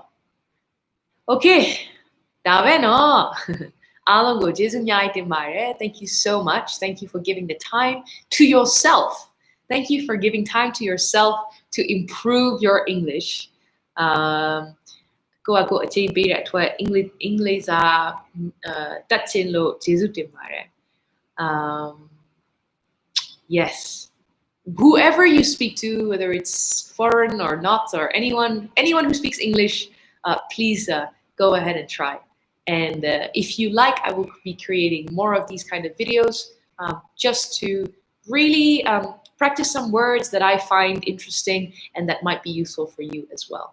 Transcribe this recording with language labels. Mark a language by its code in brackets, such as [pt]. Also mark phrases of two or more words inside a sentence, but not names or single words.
[en] Okay, thank you so much. Thank you for giving the time to yourself. Thank you for giving time to yourself to improve your English. [my] ကိုယ့်အကိုအချိန်ပေးတဲ့အတွက်အင်္ဂလိပ်စာတက်ချင်လို့ကျေးဇူးတင်ပါတယ် [en] yes whoever you speak to, whether it's foreign or not, or anyone who speaks English, please go ahead and try. And if you like, I will be creating more of these kind of videos just to really practice some words that I find interesting and that might be useful for you as well.